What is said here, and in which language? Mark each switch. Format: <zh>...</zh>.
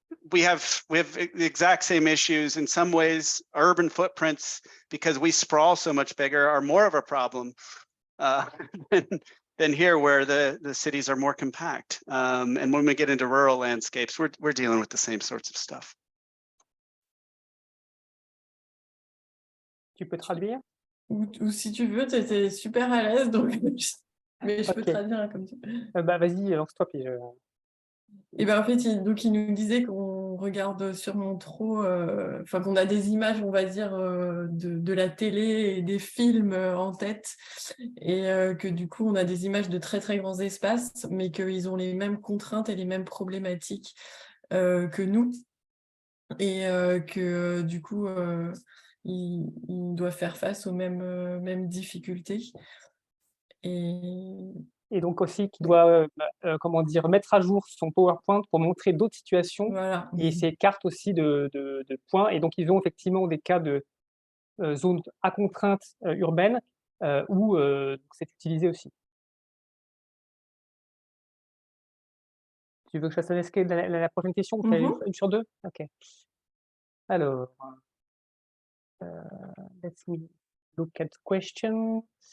<en>We have the exact same issues. In some ways, urban footprints, because we sprawl so much bigger, are more of a problem than here, where the cities are more compact. And when we get into rural landscapes, we're dealing with the same sorts of stuff.</en> <fr>Tu peux traduire? Ou si tu veux, tu étais super à l'aise, donc mais je peux traduire comme tu veux. Vas-y, lance-toi. Puis Et ben en fait, il nous disait qu'on regarde sûrement trop, enfin qu'on a des images, on va dire, de la télé et des films en tête, et que du coup on a des images de très très grands espaces, mais qu'ils ont les mêmes contraintes et les mêmes problématiques que nous, et que du coup ils doivent faire face aux mêmes difficultés. Et donc aussi qui doit comment dire, mettre à jour son PowerPoint pour montrer d'autres situations Voilà. et ses cartes aussi de points. Et donc ils ont effectivement des cas de zones à contrainte urbaine où c'est utilisé aussi. Tu veux que je fasse la prochaine question ou tu as une sur deux? Ok.</fr> <en>Alors, let's me look at question.</en>